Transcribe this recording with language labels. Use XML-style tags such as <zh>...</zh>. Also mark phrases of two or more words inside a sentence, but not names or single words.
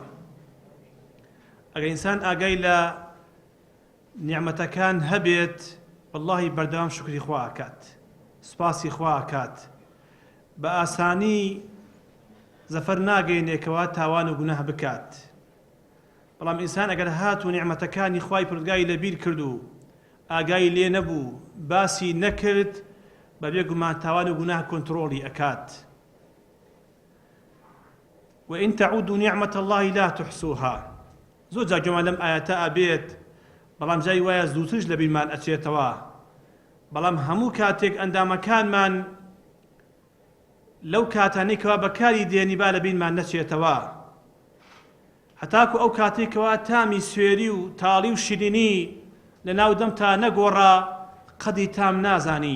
<ckb>ئەگەر ئینسان ئاگای لە نیعمەتەکان هەبێت وەڵڵاهی بەردەوام شوکری خوا ئەکات، سوپاسی خوا ئەکات، بە ئاسانی زەفەر ناگەیەنێکەوە تاوان و گوناه بکات. بەڵام ئینسان ئەگەر هات و نیعمەتەکانی خوای پەروەردگاری لەبیر کرد و ئاگای لێ نەبوو باسی نەکرد بەبێ گومان تاوان و گوناه کۆنتڕۆڵی ئەکات.</ckb> <ar>وإن تعودوا نعمة الله لا تحصوها.</ar> <ckb>زۆر جا گوێمان لەم ئایەتە ئەبێت بەڵام جای وایە زووترش لەبیرمان ئەچێتەوە. بەڵام هەموو کاتێک ئەندامەکانمان لەو کاتانەی کەوا بەکاری دێنی با لەبیرمان نەچێتەوە. هەتاکو ئەو کاتێکەوە تامی سوێری و تاڵی و شیرینی لە ناو دەم تا نەگۆڕا قەدی تام نازانی.</ckb>